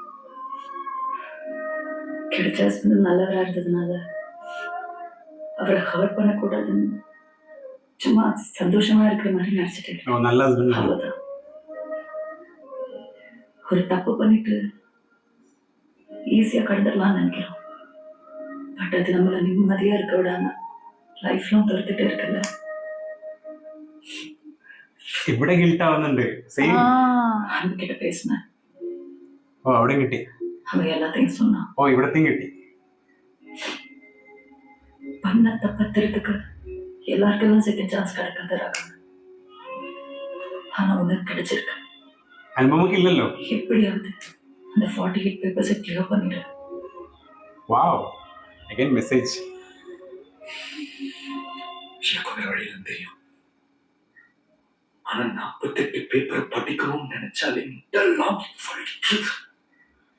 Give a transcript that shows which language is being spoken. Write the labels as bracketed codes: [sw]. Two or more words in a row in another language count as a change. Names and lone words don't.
[ta] கிடைச்ச ஹஸ்பண்ட் நல்லவரா இருந்ததுனால அவரை ஹர்ட் பண்ணக்கூடாதுன்னு சும்மா சந்தோஷமா இருக்கிற மாதிரி நினைச்சிட்டு நல்ல அவ்வளவுதான். ஒரு தப்பு பண்ணிட்டு ஈஸியா கடந்துடலாம்னு நினைக்கிறோம். பட் அது நம்மள நிம்மதியா இருக்க விடாம [en] life long [ta] துரத்துட்டு இருக்குல்ல. [ml] ഇവിടെ ഗിൽട്ട് ആവുന്നുണ്ട്. സെയിം. [ta] அவன்கிட்ட பேசினேன். [ml] ഓ അവിടെയും കിട്ടി. [ta] அவன் எல்லாத்தையும் சொன்னான். [ml] ഓ ഇവിടത്തെയും കിട്ടി. [ta] பண்ண தப்பத்திற்கு எல்லாருக்கெல்லாம் [en] second chance [ta] கிடைக்காத ராகம். ஆனா உனக்கு கிடைச்சிருக்கு. [ml] അനുപമക്ക് ഇല്ലല്ലോ. [ta] எப்படியாவது அந்த 48 பேப்பர்ஸை கிளியர் பண்ணிடு. [en] Wow. Again message. [ta] எனக்கு வேற வழியில தெரியும். ஆனா 48 பேப்பர் படிக்கணும்னு நினைச்சாலே இதெல்லாம்